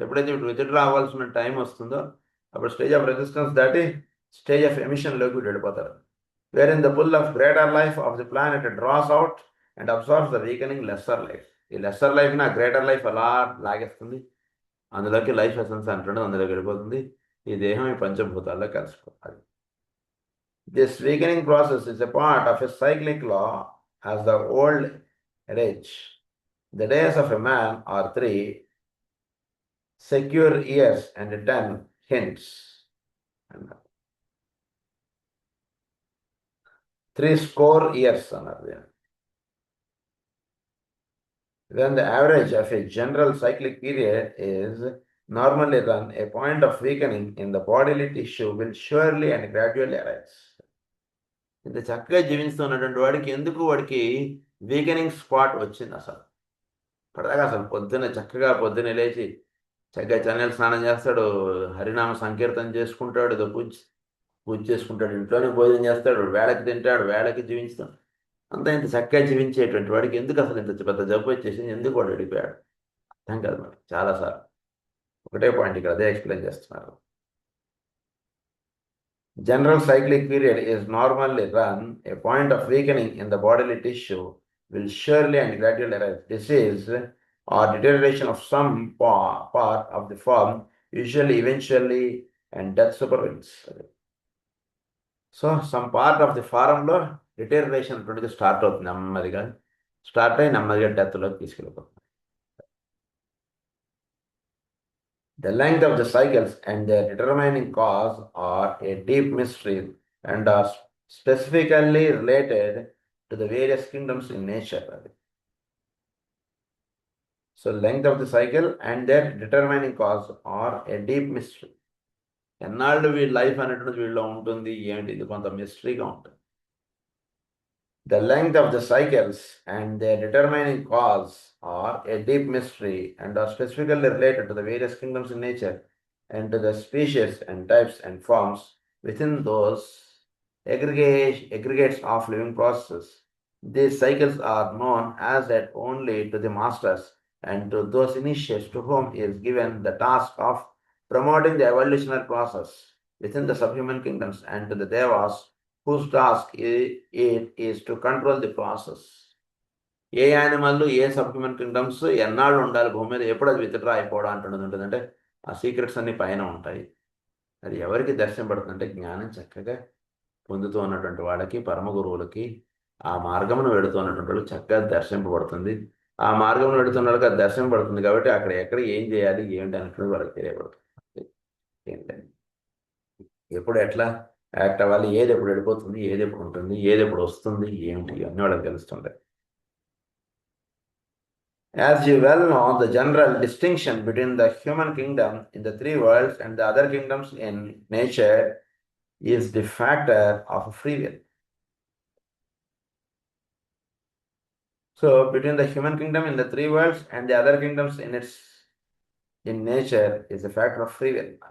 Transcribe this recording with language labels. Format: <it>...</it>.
<te>ఎప్పుడైతే వీడు విజిట్ రావాల్సిన టైం వస్తుందో అప్పుడు స్టేజ్ ఆఫ్ రెసిస్టెన్స్ దాటి స్టేజ్ ఆఫ్ ఎమిషన్లోకి వీడు వెళ్ళిపోతారు,</te> <en>Where in the pull of greater life of the planet draws out and absorbs the weakening lesser life.</en> <te>ఈ లెస్సర్ లైఫ్ని ఆ గ్రేటర్ లైఫ్ అలా లాగేస్తుంది, అందులోకి లైఫ్ ఎసెన్స్ అంటుండదు, అందులోకి వెళ్ళిపోతుంది. ఈ దేహం ఈ పంచభూతాల్లో కలిసిపోతుంది.</te> <en>This weakening process is a part of a cyclic law as the old adage. The days of a man are 3 secure years and 10 hints.</en> <te>60 years అన్నారు.</te> <en>When the average of a general cyclic period is normally run, a point of weakening in the bodily tissue will surely and gradually arise.</en> <te>ఇంత చక్కగా జీవిస్తున్నటువంటి వాడికి ఎందుకు వాడికి weakening spot వచ్చింది అసలు? పడదాకా అసలు పొద్దున్నే లేచి చక్కగా చన్నీళ్ళ స్నానం చేస్తాడు, హరినామ సంకీర్తన చేసుకుంటాడు, ఏదో పూజ చేసుకుంటాడు, ఇంట్లోనే భోజనం చేస్తాడు, వేళకి తింటాడు, వేళకి జీవిస్తాడు. అంతా ఇంత చక్కగా జీవించేటువంటి వాడికి ఎందుకు అసలు ఇంత పెద్ద జబ్బు వచ్చేసింది, ఎందుకు వాడు వెళ్ళిపోయాడు? అర్థం కాదు మరి. చాలాసార్లు ఒకటే పాయింట్ ఇక్కడ అదే ఎక్స్ప్లెయిన్ చేస్తున్నారు.</te> <en>General cyclic period is normally run, a point of weakening in the bodily tissue will surely and gradually arise. Disease or deterioration of some part of the form, usually, eventually, and death supervenes. So, some part of the form deterioration start</en> <te>అవుతుంది, నెమ్మదిగా start అయ్యి నెమ్మదిగా డెత్లోకి తీసుకెళ్ళిపోతుంది.</te> <en>The length of the cycles and their determining cause are a deep mystery and are specifically related to the various kingdoms in nature. So, length of the cycle and their determining cause are a deep mystery.</en> <te>ఎన్నాళ్ళు వీళ్ళ life అనేటువంటిది వీళ్ళలో ఉంటుంది, ఏంటి ఇది కొంత మిస్టరీగా ఉంటుంది.</te> <en>The length of the cycles and their determining cause are a deep mystery and are specifically related to the various kingdoms in nature and to the species and types and forms within those aggregates of living processes. These cycles are known as that only to the masters and to those initiates to whom is given the task of promoting the evolutionary process within the subhuman kingdoms, and to the devas whose task is to control the process.</en> <te>ఏ animal ఏ సబ్హ్యూమన్ kingdoms ఎన్నాళ్ళు ఉండాలి భూమి మీద, ఎప్పుడు అది withdraw అయిపోవడం అంటున్నది ఉంటుంది. అంటే ఆ సీక్రెట్స్ అన్ని పైన ఉంటాయి. అది ఎవరికి దర్శనపడుతుందంటే జ్ఞానం చక్కగా పొందుతూ ఉన్నటువంటి వాళ్ళకి, పరమ గురువులకి, ఆ మార్గమును వెళుతున్నటువంటి వాళ్ళకి చక్కగా దర్శింపబడుతుంది. ఆ మార్గంలో వెళుతున్న వాళ్ళకి అది దర్శనపడుతుంది కాబట్టి అక్కడ ఎక్కడ ఏం చేయాలి ఏమిటి అనుకున్నది వాళ్ళకి తెలియబడుతుంది. ఏంటండి ఎప్పుడు ఎట్లా యాక్ట్ అవ్వాలి, ఏది ఎప్పుడు వెళ్ళిపోతుంది, ఏది ఎప్పుడు ఉంటుంది, ఏది ఎప్పుడు వస్తుంది, ఏమిటి అన్నీ వాళ్ళకి తెలుస్తుంటాయి.</te> <en>As you well know, the general distinction between the human kingdom in the three worlds and the other kingdoms in nature is the factor of free will. So, between the human kingdom in the three worlds and the other kingdoms in nature is the factor of free will.</en>